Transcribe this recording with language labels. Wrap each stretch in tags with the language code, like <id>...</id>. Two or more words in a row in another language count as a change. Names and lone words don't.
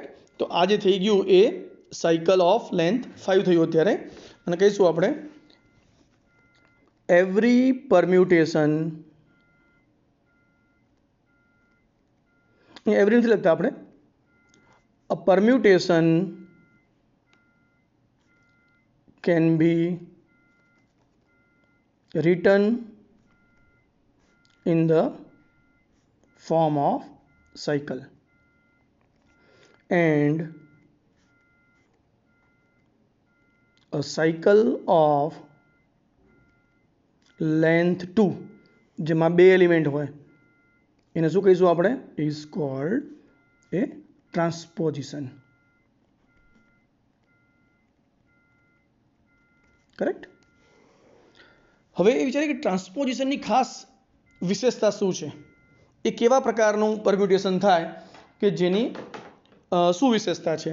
<gu>તો આજે થઈ ગયું એ</gu> <en>cycle of length 5</en> <gu>થયું અત્યારે. અને કહીશું આપણે</gu> <en>every permutation,</en> <gu>એવરી નથી લખતા આપણે,</gu> <en>a permutation can be written in the form of cycle and a cycle of length 2</en> <gu>જેમાં 2 એલિમેન્ટ હોય એને શું કહીશું આપણે?</gu> <en>is called a transposition. correct?</en> <gu>હવે એ વિચારીએ કે ટ્રાન્સપોઝિશનની ખાસ વિશેષતા શું છે, એ કેવા પ્રકારનું પરમ્યુટેશન થાય કે જેની શું વિશેષતા છે?</gu>